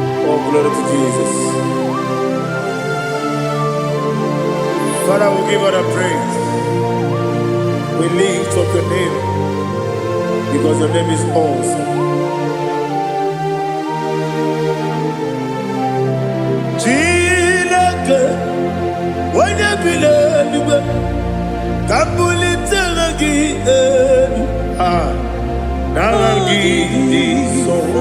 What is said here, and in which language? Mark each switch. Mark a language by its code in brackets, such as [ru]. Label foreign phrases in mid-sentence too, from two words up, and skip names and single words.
[en] Oh, glory to Jesus. Father, we give all the praise. We lift up your name because your name is awesome. [ig] Chineke, onye bi n'eluigwe, ka m bulitere gị elu. Ah. N'aha gị dị nsọ.